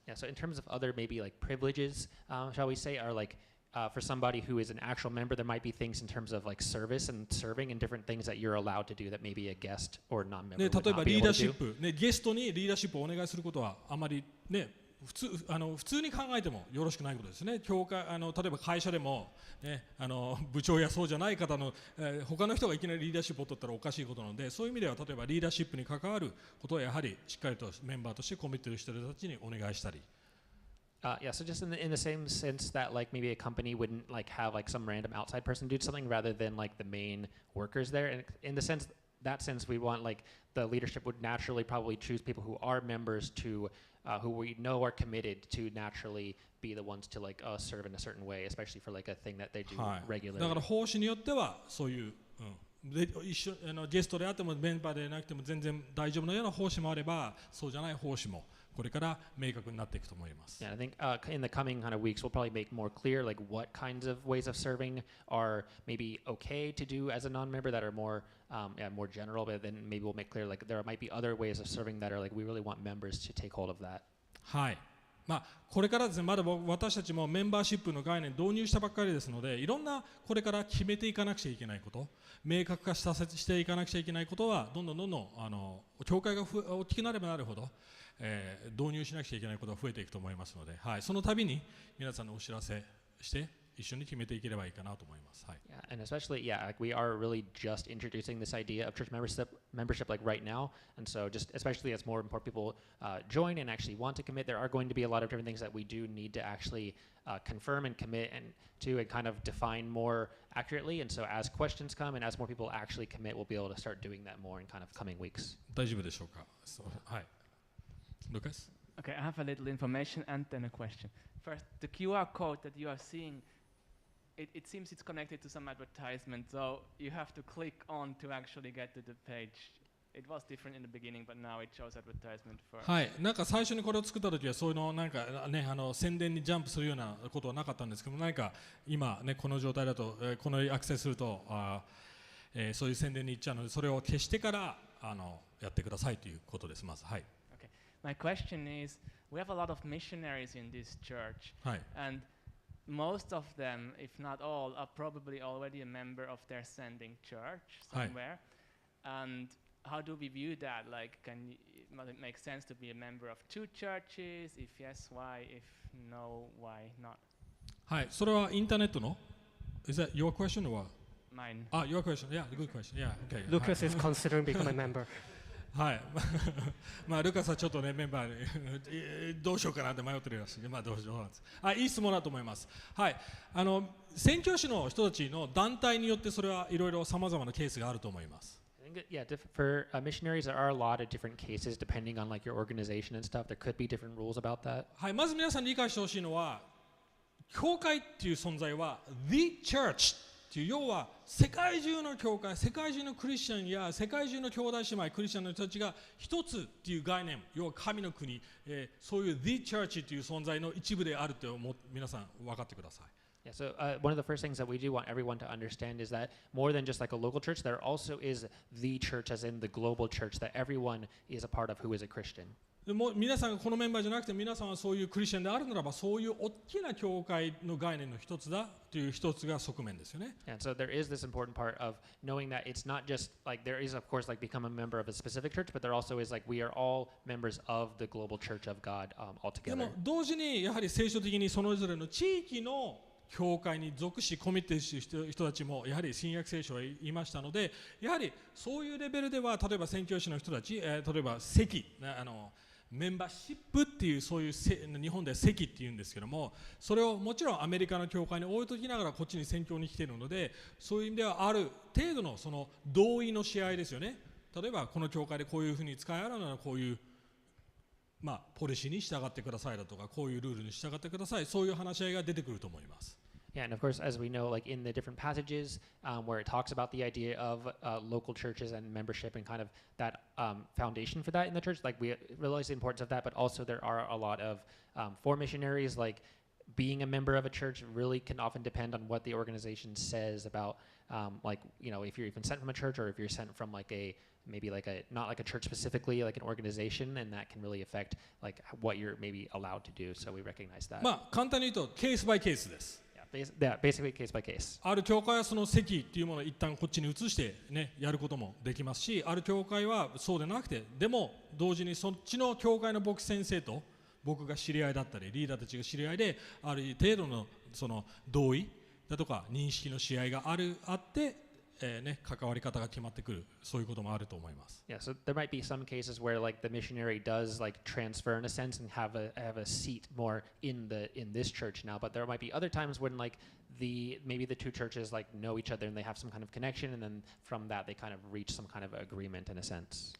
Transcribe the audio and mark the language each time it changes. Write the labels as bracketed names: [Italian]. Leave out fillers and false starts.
[English] Yeah, so in terms of other maybe like privileges, shall we say, are like for somebody who is an actual member, there might be things in terms of like service and serving and different things that you're allowed to do that maybe a guest or non-member [Japanese] ね、 [English] would [Japanese] 例えば [English] not be [Japanese] リー [English] able [Japanese] ダー [English] to [Japanese] シ [English] do. [Japanese] ップ、ね、ゲストにリーダーシップをお願いすることはあまりね普通に考えてもよろしくないことですね。例えば会社でも、ね、部長やそうじゃない方の、他の人がいきなりリーダーシップを取ったらおかしいことなので、そういう意味では例えばリーダーシップに関わることはやはりしっかりとメンバーとしてコミットしている人たちにお願いしたり。 [English] Yeah, so just in the same sense that like maybe a company wouldn't like have like some random outside person do something rather than like the main workers there. And in the sense we want like the leadership would naturally probably choose people who are members to who we know are committed to naturally be the ones to like serve in a certain way, especially for like a thing that they do [Japanese] はい、 [English] regularly. [Japanese] だから奉仕によってはそういう、でゲストであってもメンバーでなくても全然大丈夫なような奉仕もあれば、そうじゃない奉仕もこれから明確になっていくと思います。 [English] Yeah, I think in the coming kind of weeks we'll probably make more clear like what kinds of ways of serving are maybe okay to do as a non-member that are more more general, but then maybe we'll make clear like there might be other ways of serving that are like we really want members to take hold of that. [Japanese] はい。まあこれからですね、まだ私たちもメンバーシップの概念導入したばっかりですので、いろんなこれから決めていかなくちゃいけないこと、明確化していかなくちゃいけないことはどんどん教会が大きくなればなるほど。導入しなくちゃいけないことが増えていくと思いますので、はい、その度に皆さんにお知らせして一緒に決めていければいいかなと思います。はい。 [English] Yeah, and especially like we are really just introducing this idea of church membership like right now, and so just especially as more and more people join and actually want to commit, there are going to be a lot of different things that we do need to actually confirm and commit and kind of define more accurately. And so as questions come and as more people actually commit, we'll be able to start doing that more in kind of coming weeks. [Japanese] 大丈夫でしょうか。はい。Lucas? [English] Okay, I have a little information and then a question. First, the QR code that you are seeing, it seems it's connected to some advertisement, so you have to click on to actually get to the page. It was different in the beginning, but now it shows advertisement for. [Japanese] はい、なんか最初にこれを作った時はそういうのなんかね宣伝にジャンプするようなことはなかったんですけど、何か今ねこの状態だとこのアクセスするとそういう宣伝に行っちゃうので、それを消してからやってくださいということです。まずはい。 [English] My question is, we have a lot of missionaries in this church, [Japanese] はい。 [English] and most of them, if not all, are probably already a member of their sending church somewhere. And how do we view that? Like, does it make sense to be a member of two churches? If yes, why? If no, why not? [Japanese] はい、それはインターネットの [English] Is that your question or what? Mine. Your question. Yeah, good question. Yeah, okay. Lucas is considering becoming a member. [Japanese] はい、まあルカスはちょっとねメンバーにどうしようかなって迷ってるらしいんで、まあどうなんです。いい質問だと思います。はい、宣教師の人たちの団体によってそれはいろいろさまざまなケースがあると思います。 [English] I think for missionaries there are a lot of different cases depending on like your organization and stuff. There could be different rules about that. [Japanese] はい、まず皆さん理解してほしいのは、教会っていう存在は The Church っていう、要は世界中の教会、世界中のクリスチャンや世界中の兄弟姉妹クリスチャンの人たちが一つっていう概念、要は神の国、そういう The Church っていう存在の一部であると皆さん分かってください。 [English] Yeah, so one of the first things that we do want everyone to understand is that more than just like a local church, there also is the church, as in the global church, that everyone is a part of who is a Christian. [Japanese] でも皆さんがこのメンバーじゃなくて皆さんはそういうクリスチャンであるならば、そういう大きな教会の概念の一つだという一つが側面ですよね。 [English] And so there is this important part of knowing that it's not just like there is of course like become a member of a specific church, but there also is like we are all members of the global church of God [Japanese] で [English] altogether. [Japanese] も同時にやはり聖書的にそれぞれの地域の教会に属しコミットしている人たちもやはり新約聖書は言いましたので、やはりそういうレベルでは例えば宣教師の人たち、例えば席メンバーシップっていう、そういう日本では席っていうんですけども、それをもちろんアメリカの教会に置いときながらこっちに宣教に来ているので、そういう意味ではある程度のその同意の試合ですよね。例えばこの教会でこういうふうに使い合うならこういうポリシーに従ってくださいだとか、こういうルールに従ってください、そういう話し合いが出てくると思います。 [English] Yeah, and of course, as we know, like in the different passages where it talks about the idea of local churches and membership and kind of that foundation for that in the church, like we realize the importance of that, but also there are a lot of for missionaries, like being a member of a church really can often depend on what the organization says about, like, you know, if you're even sent from a church or if you're sent from like a maybe like a not like a church specifically, like an organization, and that can really affect like what you're maybe allowed to do. So we recognize that. [Japanese] 簡単に言うとケースバイケースです。 [English] Yeah, basically case by case. [Japanese] ある教会はその席っていうものを一旦こっちに移してねやることもできますし、ある教会はそうでなくて、でも同時にそっちの教会の牧師先生と僕が知り合いだったりリーダーたちが知り合いで、ある程度のその同意だとか認識の試合があって関わり方が決まってくる、そういうこともあると思います。 [English] Yeah, so there might be some cases where like the missionary does like transfer in a sense and have a seat more in this church now, but there might be other times when like maybe the two churches like know each other and they have some kind of connection, and then from that they kind of reach some kind of agreement in a sense.